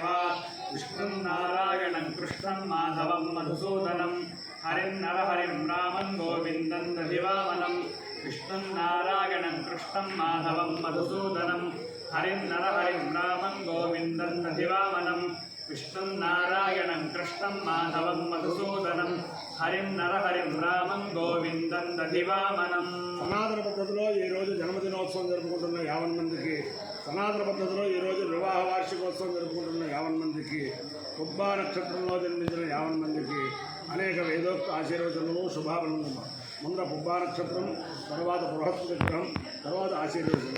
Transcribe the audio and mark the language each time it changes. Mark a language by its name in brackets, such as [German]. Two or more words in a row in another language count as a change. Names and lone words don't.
[Sanskrit] विष्णुं नारायणं कृष्णं माधवं मधुसूदनं हरिं नरहरिं रामं गोविन्दं दधिवामनं विष्णुं नारायणं कृष्णं माधवं मधुसूदनं हरिं नरहरिं रामं गोविन्दं दधिवामनं विष्णुं नारायणं कृष्णं माधवं मधुसूदनं हरिं नरहरिं रामं गोविंदं दधिवामनं। [Telugu] సనాతన పద్ధతిలో ఈరోజు జన్మదినోత్సవం జరుపుకుంటున్న 50 మందికి, సనాతన పద్ధతిలో ఈరోజు వివాహ వార్షికోత్సవం జరుపుకుంటున్న 50 మందికి, పుబ్బా నక్షత్రంలో జన్మించిన 50 మందికి అనేక వేదోక్త ఆశీర్వచనలు శుభాభరణము. ముందు పుబ్బా నక్షత్రం, తర్వాత బృహస్పతి గ్రహం, తర్వాత ఆశీర్వచనం.